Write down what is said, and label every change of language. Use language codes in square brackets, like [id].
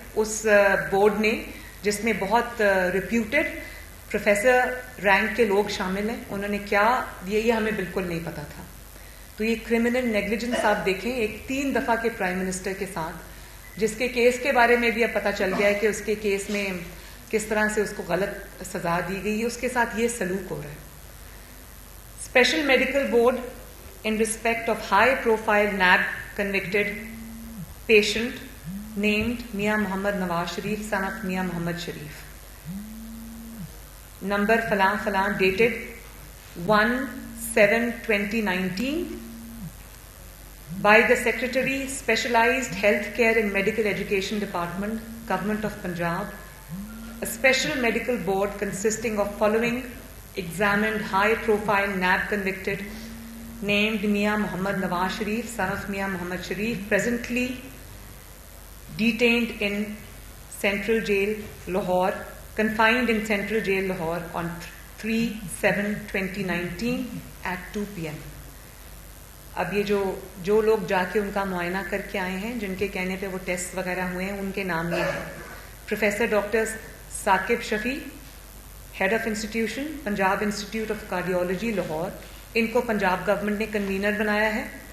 [ur] اس board نے, جس میں بہت ریپیوٹیڈ پروفیسر رینک کے لوگ شامل ہیں, انہوں نے کیا یہ ہمیں بالکل نہیں پتا تھا. تو یہ کرمنل نیگلیجنس آپ دیکھیں, ایک 3 دفعہ کے پرائم منسٹر کے ساتھ, جس کے کیس کے بارے میں بھی اب پتا چل گیا ہے کہ اس کے کیس میں کس طرح سے اس کو غلط سزا دی گئی ہے, اس کے ساتھ یہ سلوک ہو رہا ہے. [en] Special medical board in respect of high profile NAB convicted patient named Mia Muhammad Nawaz Sharif, son of Mia Muhammad Sharif. Number falan falan, dated 1/7/2019 by the Secretary, Specialized Healthcare and Medical Education Department, Government of Punjab. A special medical board consisting of following examined high profile NAB convicted named Mia Muhammad Nawaz Sharif, son of Mia Muhammad Sharif, presently detained in Central Jail, Lahore, confined in Central Jail, Lahore on 3/7/2019 at 2 p.m. [ur] اب یہ جو لوگ جا کے ان کا معائنہ کر کے آئے ہیں, جن کے کہنے پہ وہ ٹیسٹ وغیرہ ہوئے ہیں, ان کے نام یہ ہیں: professor doctor Saqib Shafi, head of institution Punjab institute of cardiology Lahore, ان کو پنجاب گورنمنٹ نے کنوینر بنایا ہے.